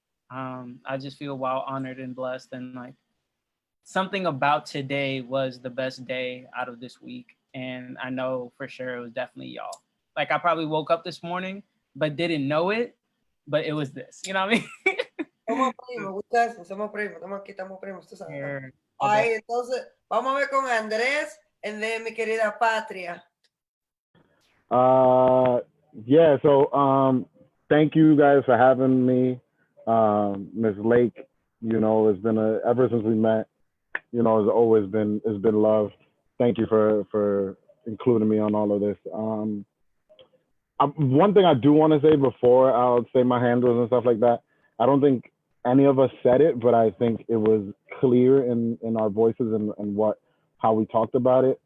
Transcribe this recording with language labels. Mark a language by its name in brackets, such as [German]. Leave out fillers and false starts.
[English] I just feel wow honored and blessed, and like something about today was the best day out of this week. And I know for sure it was definitely y'all. Like I probably woke up this morning, but didn't know it, but it was this, you know what I mean? [Spanish] Somos primos, somos primos, estamos primos, tú sabes. [English] Sure. [Spanish] Ahí, entonces, vamos a ver con Andrés. [English] And then [Spanish] mi querida [English] Patria. Yeah, so thank you guys for having me. Ms. Lake, you know, it's been ever since we met, you know, it's been love. Thank you for including me on all of this. One thing I do want to say before I'll say my handles and stuff like that, I don't think any of us said it, but I think it was clear in our voices and how we talked about it.